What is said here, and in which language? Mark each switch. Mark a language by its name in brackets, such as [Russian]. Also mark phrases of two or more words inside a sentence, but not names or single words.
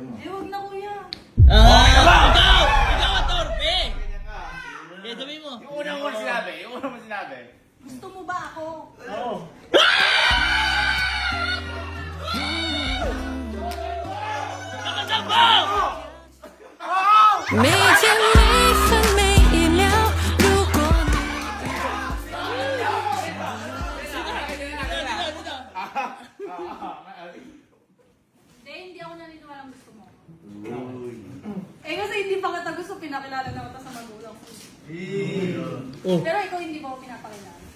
[Filipino] Eh wag na kuya. Ikaw! Ikaw ang torpe! Eh, sabihin mo. Yung unang mo sinabi. Gusto mo ba ako? Oo. Nakasal mo! [Chinese] 没见每分每一秒，如果你。 [Filipino] Hindi ako naniniwalang gusto mo. Eh kasi hindi pa kita gusto, pinakilala na kita sa magulang ko. Pero ikaw hindi mo ako pinapakilala.